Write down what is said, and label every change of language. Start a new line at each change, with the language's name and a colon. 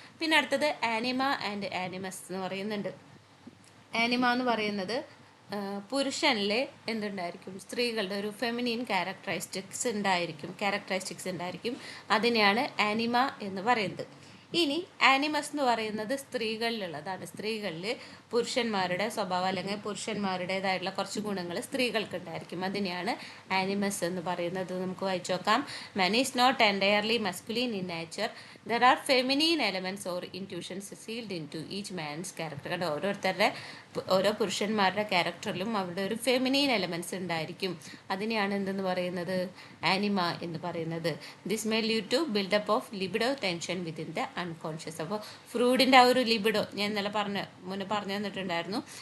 Malayalam: പിന്നെ അടുത്തത് anime and ആനിമസ് എന്ന് പറയുന്നുണ്ട്. ആനിമ എന്ന് പറയുന്നത് പുരുഷനിലെ എന്തുണ്ടായിരിക്കും, സ്ത്രീകളുടെ ഒരു ഫെമിനിൻ ക്യാരക്ടറിസ്റ്റിക്സ് ഉണ്ടായിരിക്കും. അതിനെയാണ് ആനിമ എന്ന് പറയുന്നത്. ഇനി ആനിമസ് എന്ന് പറയുന്നത് സ്ത്രീകളിലുള്ളതാണ്. സ്ത്രീകളിൽ പുരുഷന്മാരുടെ സ്വഭാവം അല്ലെങ്കിൽ പുരുഷന്മാരുടേതായിട്ടുള്ള കുറച്ച് ഗുണങ്ങൾ സ്ത്രീകൾക്ക് ഉണ്ടായിരിക്കും. അതിനെയാണ് ആനിമസ് എന്ന് പറയുന്നത്. നമുക്ക് വായിച്ചു നോക്കാം.
English: Man is not entirely masculine in nature. There are feminine elements or intuitions sealed into each man's character.
Malayalam: കണ്ടോ, ഓരോ പുരുഷന്മാരുടെ ക്യാരക്ടറിലും അവരുടെ ഒരു ഫെമിനീൻ എലമെന്റ്സ് ഉണ്ടായിരിക്കും. അതിനെയാണ് എന്തെന്ന് പറയുന്നത്, ആനിമ എന്ന് പറയുന്നത്.
English: This may lead to build up of libido tension within the unconscious.
Malayalam: അപ്പോൾ ഫ്രൂഡിൻ്റെ ആ ഒരു ലിബിഡോ ഞാൻ ഇന്നലെ മുന്നേ പറഞ്ഞു തന്നിട്ടുണ്ടായിരുന്നു.